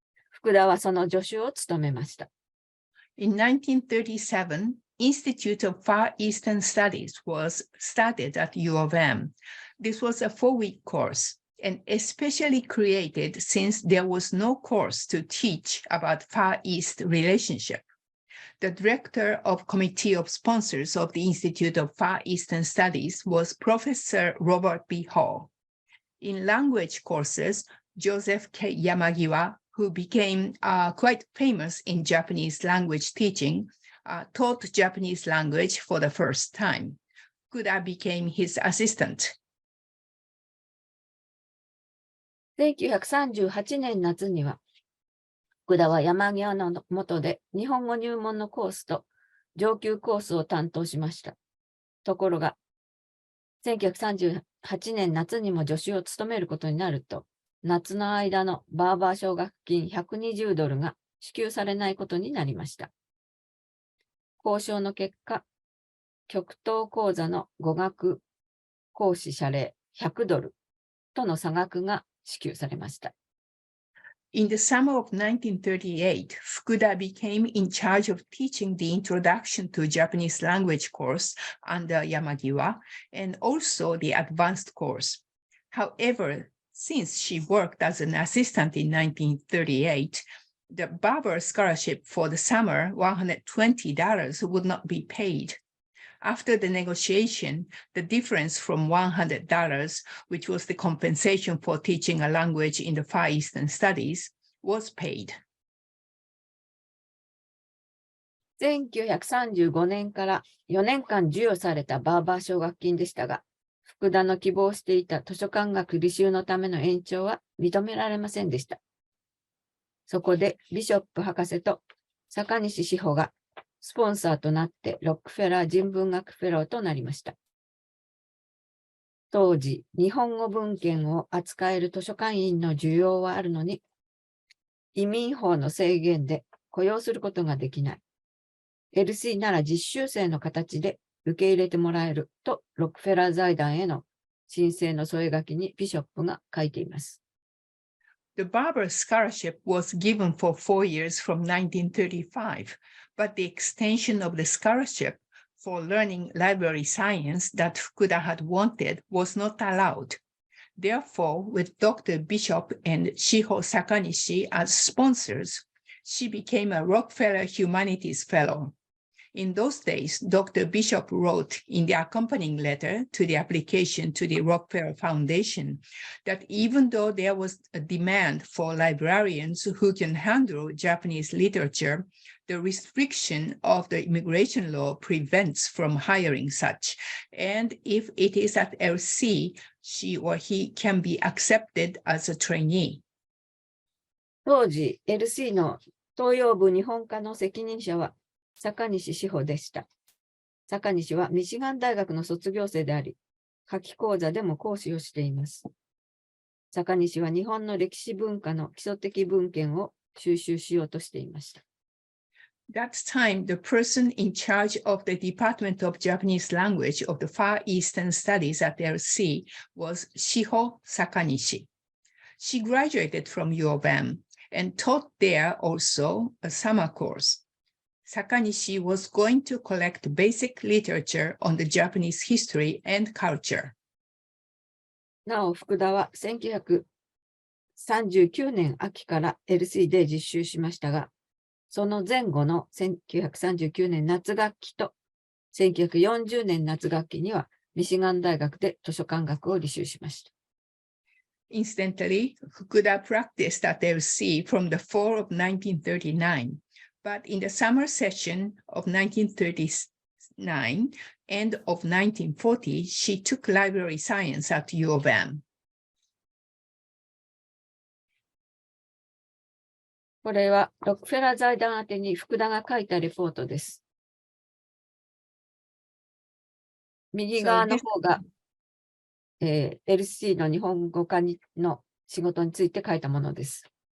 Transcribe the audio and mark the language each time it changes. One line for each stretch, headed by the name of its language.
Japanese: 福田はその助手を務めました。
English: In 1937, Institute of Far Eastern Studies was started at U of M. This was a 4-week course, and especially created since there was no course to teach about Far East relationship. The director of Committee of Sponsors of the Institute of Far Eastern Studies was Professor Robert B. Hall. In language courses, Joseph K. Yamagiwa, who became quite famous in Japanese language teaching, taught Japanese language for the first time. Fukuda became his assistant.
Japanese: 1938年夏には、福田は山際の下で日本語入門のコースと上級コースを担当しました。ところが、1938年夏にも助手を務めることになると、夏の間のバーバー奨学金120ドルが支給されないことになりました。交渉の結果、極東講座の語学講師謝礼100ドルとの差額が支給されました。
English: In the summer of 1938, Fukuda became in charge of teaching the Introduction to Japanese Language course under Yamagiwa and also the advanced course. However, since she worked as an assistant in 1938, the Barber Scholarship for the summer, $120, would not be paid. After the negotiation, the difference from $100, which was the compensation for teaching a language in the Far Eastern Studies, was paid.
Japanese: 1935年から4年間授与されたバーバー奨学金でしたが、福田の希望していた図書館学履修のための延長は認められませんでした。そこでビショップ博士と坂西志保がスポンサーとなってロックフェラー人文学フェローとなりました。当時、日本語文献を扱える図書館員の需要はあるのに、移民法の制限で雇用することができない。 LC なら実習生の形で受け入れてもらえるとロックフェラー財団への申請の添え書きにビショップが書いています。
English: The Barber Scholarship was given for 4 years from 1935, but the extension of the scholarship for learning library science that Fukuda had wanted was not allowed. Therefore, with Dr. Bishop and Shiho Sakanishi as sponsors, she became a Rockefeller Humanities Fellow. In those days, Dr. Bishop wrote in the accompanying letter to the application to the Rockefeller Foundation that even though there was a demand for librarians who can handle Japanese literature, the restriction of the immigration law prevents from hiring such. And if it is at LC, she or he can be accepted as a trainee.
Japanese: 当時、LC の東洋部日本科の責任者は坂西志保でした。坂西はミシガン大学の卒業生であり、夏季講座でも講師をしています。坂西は日本の歴史文化の基礎的文献を収集しようとしていました。
English: That time, the person in charge of the Department of Japanese Language of the Far Eastern Studies at LC was Shiho Sakanishi. She graduated from U of M and taught there also a summer course. Sakanishi was going to collect basic literature on the Japanese history and culture.
Japanese: なお、福田は1939年秋から LC で実習しましたが、その前後の1939年夏学期と1940年夏学期にはミシガン大学で図書館学を履修しました。
English: Incidentally, Fukuda practiced at LC from the fall of 1939, but in the summer session of 1939 and of 1940, she took library science at U of M.
Japanese: これはロックフェラー財団宛てに福田が書いたレポートです。右側の方が、LC の日本語科の仕事について書いたものです。